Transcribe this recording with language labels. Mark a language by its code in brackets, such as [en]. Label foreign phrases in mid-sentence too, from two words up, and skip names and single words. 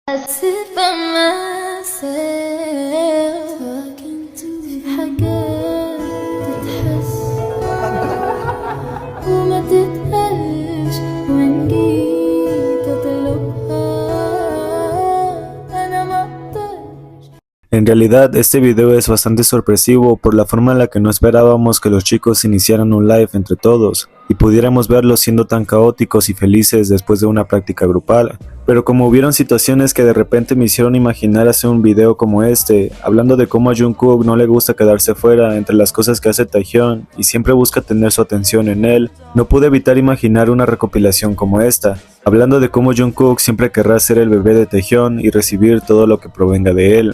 [en] sit by myself talking to [ar] حاجات تتحس وما تتقالش وإن جيت أطلبها أنا مقدرش. [es] En realidad, este video es bastante sorpresivo por la forma en la que no esperábamos que los chicos iniciaran un live entre todos y pudiéramos verlos siendo tan caóticos y felices después de una práctica grupal. Pero como hubieron situaciones que de repente me hicieron imaginar hacer un video como este, hablando de cómo a Jungkook no le gusta quedarse fuera entre las cosas que hace Taehyun y siempre busca tener su atención en él, no pude evitar imaginar una recopilación como esta, hablando de cómo Jungkook siempre querrá ser el bebé de Taehyun y recibir todo lo que provenga de él.